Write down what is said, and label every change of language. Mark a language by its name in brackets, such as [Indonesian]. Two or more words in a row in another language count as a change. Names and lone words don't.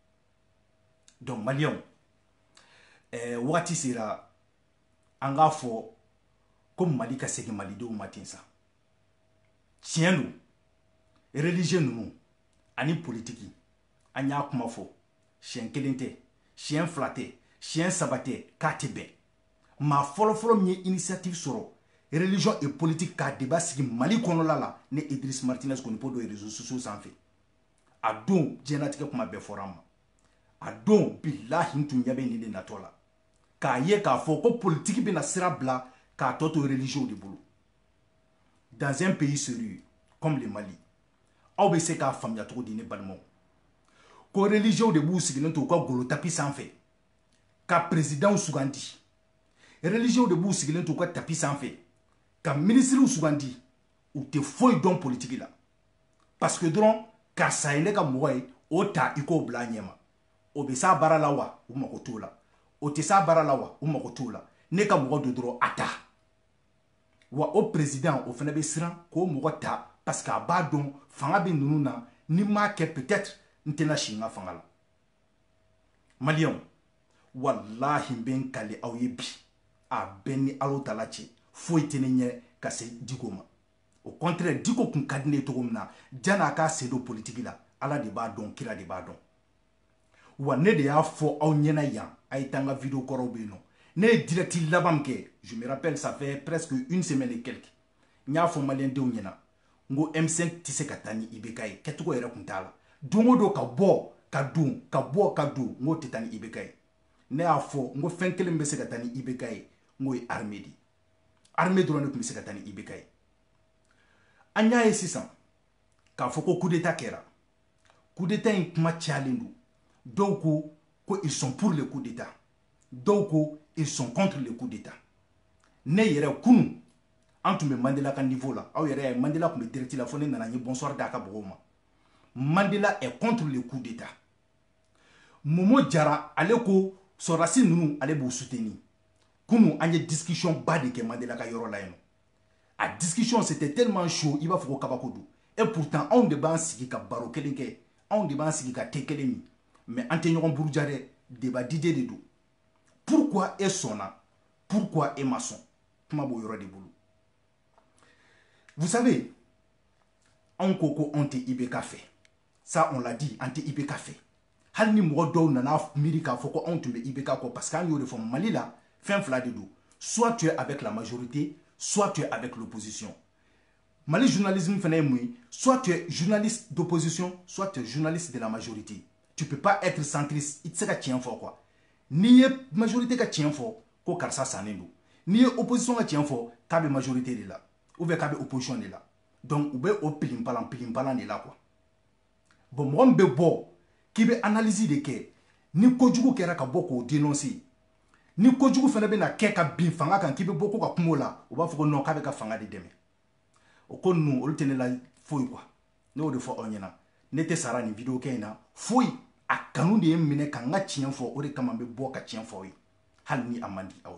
[Bambara] donc maliyɛnw wagati sera an k'a fɔ ko Mali ka segin malidenw ma ten sa tiɲɛ don religieux ninnu ani politiki an y'a kuma fɔ siɲɛ kelen tɛ siɲɛ fila tɛ siɲɛ saba tɛ k'a tɛ bɛn maa fɔlɔfɔlɔ min ye initiative sɔrɔ [French] religion et politique [Bambara] k'a débat sigi Mali kɔnɔla la ne Idriss Martinez kɔni po don [French] réseaux sociaux [Bambara] sanfɛ a don diɲɛlatigɛ kuma bɛɛ fɔra an ma a don bilahi n tun ɲɛ bɛ nin de natɔ la k'a ye k'a fɔ ko politiki bɛna sira bila k'a tɔ to religieux de bolo [French] dans un pays sérieux comme le Mali [Bambara] aw bɛ se k'a faamuya cogo di ne balimaw ko religieux de b'u sigilen to u ka golo tapi sanfɛ ka président sugandi religieux de b'u sigilen to u ka tapi sanfɛ ka ministre sugandi u tɛ foyi dɔn politique la [French] parce que [Bambara] dɔrɔn karisa ye ne ka mɔgɔ ye o ta i k'o bila a ɲɛ ma o bɛ s'a baara la wa u mago t'o la o tɛ s'a baara la wa u mago t'o la ne ka mɔgɔ don dɔrɔn a ta wa o président o fana bɛ siran k'o mɔgɔ ta [French] parce que [Bambara] a b'a dɔn fanga bɛ ninnu na ni m'a kɛ peut-être n tɛna si n ka fanga la maliyɛnw walahi n bɛ n kale aw ye bi a bɛɛ ni Ala tala cɛ foyi tɛ ne ɲɛ ka se Diko ma [French] au contraire [Bambara] Diko kun ka di ne ye cogo min na jan'a k'a sen don politique la Ala de b'a dɔn kira de b'a dɔn wa ne de y'a fɔ aw ɲɛna yan a ye taa n ka vidéo kɔrɔw bɛ yen nɔ ne ye direct laban min kɛ [French] je me rappelle ça fait presque une semaine et quelques [Bambara] n y'a fɔ maliyɛndenw ɲɛna n ko M5 tɛ se ka taa ni IBK ye kɛcogo yɛrɛ kun t'a la don o don ka bɔ ka don ka bɔ ka don n k'o tɛ taa ni IBK ye ne y'a fɔ n ko fɛn kelen bɛ se ka taa ni IBK ye n k'o ye armée de ye armée dɔrɔn de tun bɛ se ka taa ni IBK ye an y'a ye sisan k'a fɔ ko [French] coup d'état [Bambara] kɛra [French] coup d'état [Bambara] in kuma cayalen don dɔw ko [French] ils sont pour le coup d'état [Bambara] dɔw ko [French] ils sont contre le coup d'état [Bambara] ne yɛrɛ kunun an tun bɛ Mandela ka niveau la aw yɛrɛ ye Mandela tun bɛ direct la fo ne nana n ye bonsoir d'a ka mɔgɔw ma [French] Mandela est contre le coup d'état [Bambara] Momo Jara ale ko sɔrɔdasi ninnu ale b'u soutenir kunun an ye discussion ba de kɛ Mandela ka yɔrɔ la yen nɔ a discussion [French] c'était tellement chaud [Bambara] i b'a fɔ ko kabako don [French] et pourtant [Bambara] anw de b'an sigi ka baro kelen kɛ anw de b'an sigi ka thé kelen min mais an tɛ ɲɔgɔn buruja dɛ [French] débat d'idée [Bambara] de don pourquoi e sɔnna pourquoi e ma sɔn kuma b'o yɔrɔ de bolo [French] vous savez [Bambara] anw ko anw tɛ IBK fɛ [French] ça on l'a dit [Bambara] an tɛ IBK fɛ hali ni mɔgɔ dɔw nana miiri k'a fɔ ko anw tun bɛ IBK kɔ [French] parce que [Bambara] an y'o de fɔ Mali la fɛn fila de don [French] soit tu es avec la majorité soit tu es avec l'opposition [Bambara] Mali journalisme fana ye mun ye [French] soit tu es journaliste d'opposition soit tu es journaliste de la majorité tu peux pas être centriste [Bambara] i tɛ se ka tiɲɛ fɔ quoi n'i ye majorité ka tiɲɛ fɔ ko karisa sannen don n'i ye opposition ka tiɲɛ fɔ k'a bɛ majorité de la ou bien k'a bɛ opposition de la donc u bɛ o pilinpalan de la quoi bon mɔgɔ min bɛ bɔ k'i bɛ analyse de kɛ ni kojugu kɛra ka bɔ k'o dénoncer ni kojugu fana bɛ na kɛ ka bin fanga kan k'i bɛ bɔ ko ka kuma o la o b'a fɔ ko non k'a bɛ ka fanga de dɛmɛ o ko ninnu olu tɛ ne la foyi quoi ne y'o de fɔ aw ɲɛna ne tɛ sara nin vidéo kɛ in na foyi a kanu de ye n minɛ ka n ka tiɲɛ fɔ o de kama n bɛ bɔ ka tiɲɛ fɔ aw ye hali ni a man di aw